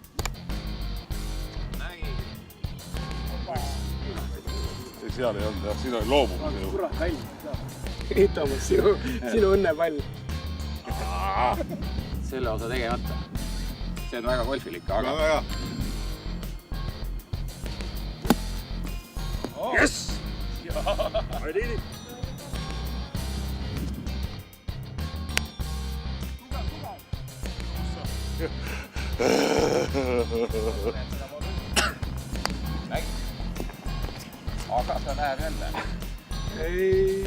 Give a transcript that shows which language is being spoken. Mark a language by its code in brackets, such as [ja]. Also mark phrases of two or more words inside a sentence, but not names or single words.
[et] Seal ei olnud, jah, siin oli loobumine. Kurat, välja. Toomas, sinu õnnepall. Selle osa tegemata. See on väga golfilik, aga... Väga. [en] Yes! I did it! [et] Aga ta läheb jälle. Ei.